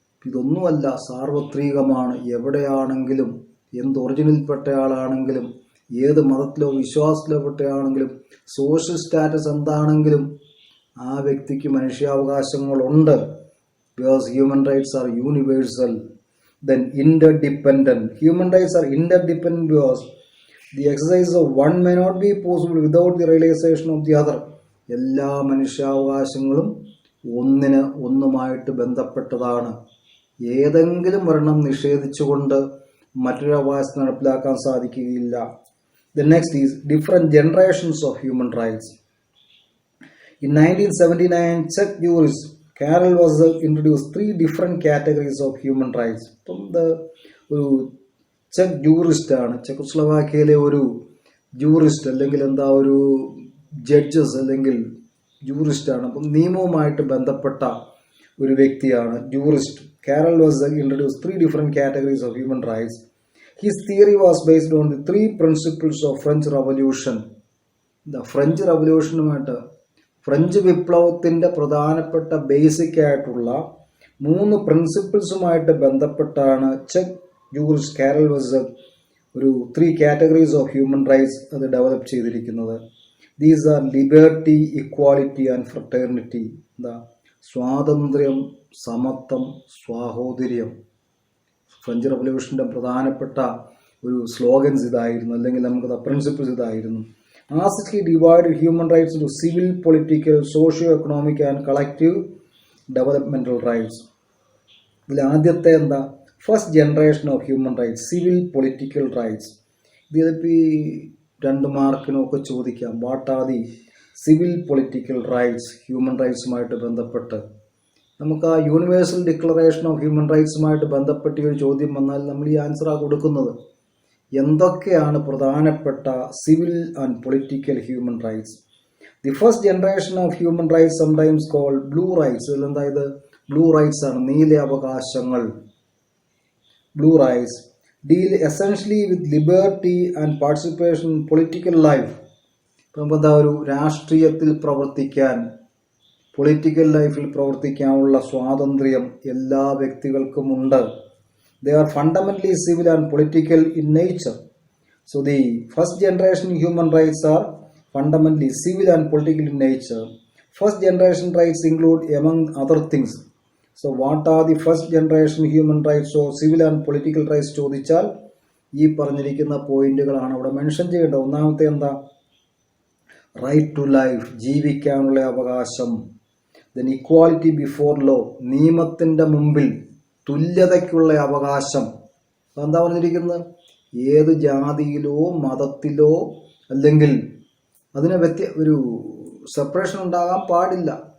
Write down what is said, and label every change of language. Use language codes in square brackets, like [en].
[ml] ഇതൊന്നുമല്ല, സാർവത്രികമാണ്. എവിടെയാണെങ്കിലും, എന്ത് ഒറിജിനിൽപ്പെട്ട ആളാണെങ്കിലും, ഏത് മതത്തിലോ വിശ്വാസത്തിലോ പെട്ടയാണെങ്കിലും, സോഷ്യൽ സ്റ്റാറ്റസ് എന്താണെങ്കിലും ആ വ്യക്തിക്ക് മനുഷ്യാവകാശങ്ങളുണ്ട്. [en] Because human rights are universal. Then interdependent. Human rights are interdependent because the exercise of one may not be possible without the realization of the other. [ml] എല്ലാ മനുഷ്യാവകാശങ്ങളും ഒന്നുമായിട്ട് ബന്ധപ്പെട്ടതാണ്. ഏതെങ്കിലും ഒരെണ്ണം നിഷേധിച്ചുകൊണ്ട് മറ്റൊരു അവകാശം നടപ്പിലാക്കാൻ സാധിക്കുകയില്ല. [en] The next is different generations of human rights. In 1979, Czech jurist Karel was introduced 3 different categories of human rights. [ml] അപ്പം ഒരു ചെക്ക് ജൂറിസ്റ്റ് ആണ്, ചെക്കോസ്ലോവാക്യയിലെ ഒരു ജൂറിസ്റ്റ് അല്ലെങ്കിൽ ഒരു ജഡ്ജസ് അല്ലെങ്കിൽ ജൂറിസ്റ്റ് ആണ്. അപ്പം നിയമവുമായിട്ട് ബന്ധപ്പെട്ട ഒരു വ്യക്തിയാണ് jurist. [en] Karel was introduced 3 different categories of human rights. His theory was based on the 3 principles of French Revolution. [ml] French റവല്യൂഷനുമായിട്ട്, French വിപ്ലവത്തിൻ്റെ പ്രധാനപ്പെട്ട ബേസിക് ആയിട്ടുള്ള 3 പ്രിൻസിപ്പിൾസുമായിട്ട് ബന്ധപ്പെട്ടാണ് ചെക്ക് ജൂറിസ്റ്റ് കാരൽ വാസ് ഒരു 3 കാറ്റഗറീസ് ഓഫ് ഹ്യൂമൻ റൈറ്റ്സ് അത് ഡെവലപ്പ് ചെയ്തിരിക്കുന്നത്. [en] These are liberty, equality and fraternity. [ml] സ്വാതന്ത്ര്യം, സമത്വം, സ്വാഹോദര്യം. French റവല്യൂഷൻ്റെ പ്രധാനപ്പെട്ട ഒരു സ്ലോഗൻസ് ഇതായിരുന്നു, അല്ലെങ്കിൽ നമുക്ക് പ്രിൻസിപ്പിൾസ് ഇതായിരുന്നു. [en] As he divided human rights into civil, political, socio-economic and collective developmental rights. [ml] ഇതിൽ ആദ്യത്തെ [en] First generation of human rights, civil political rights. [ml] ഇതിപ്പോൾ 2 മാർക്കിനൊക്കെ ചോദിക്കാം. [en] What are the civil political rights? [ml] Human റൈറ്റ്സുമായിട്ട് ബന്ധപ്പെട്ട് നമുക്ക് ആ യൂണിവേഴ്സൽ ഡിക്ലറേഷൻ ഓഫ് ഹ്യൂമൻ റൈറ്റ്സുമായിട്ട് ബന്ധപ്പെട്ട ഒരു ചോദ്യം വന്നാൽ നമ്മൾ ഈ ആൻസറാണ് കൊടുക്കുന്നത്. എന്തൊക്കെയാണ് പ്രധാനപ്പെട്ട civil and political human rights? [en] The first generation of human rights sometimes called blue rights. [ml] ഇത് ബ്ലൂ റൈറ്റ്സ് ആണ്, നീല അവകാശങ്ങൾ. [en] Blue rights deal essentially with liberty and participation in political life. [ml] ഇപ്പം ഒരു രാഷ്ട്രീയത്തിൽ പ്രവർത്തിക്കാൻ, പൊളിറ്റിക്കൽ ലൈഫിൽ പ്രവർത്തിക്കാനുള്ള സ്വാതന്ത്ര്യം എല്ലാ വ്യക്തികൾക്കും ഉണ്ട്. [en] They are fundamentally civil and political in nature. So the first generation human rights are fundamentally civil and political in nature. First generation rights include, among other things. So what are the first generation human rights or civil and political rights [ml] ചോദിച്ചാൽ ഈ പറഞ്ഞിരിക്കുന്ന പോയിന്റുകളാണ് അവിടെ mention ചെയ്യേണ്ടത്. ഒന്നാമത്തെ right to life, ജീവിക്കാനുള്ള അവകാശം. [en] then equality before law, [ml] നിയമത്തിൻ്റെ മുമ്പിൽ തുല്യതയ്ക്കുള്ള അവകാശം. എന്താ പറഞ്ഞിരിക്കുന്നത്? ഏത് ജാതിയിലോ മതത്തിലോ അല്ലെങ്കിൽ അതിന് ഒരു സെപ്പറേഷൻ ഉണ്ടാകാൻ പാടില്ല.